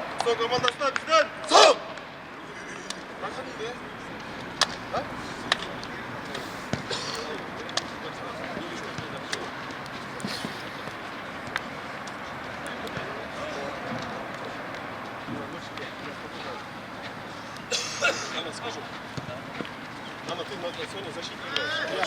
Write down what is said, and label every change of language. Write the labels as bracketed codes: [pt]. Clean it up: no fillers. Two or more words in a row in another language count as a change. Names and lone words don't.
[tr] Sol komandasına bizden. Sol! Bakın iyi de. Ha? [ru] Мама, скажу. Мама, ты на сегодня защитник играешь.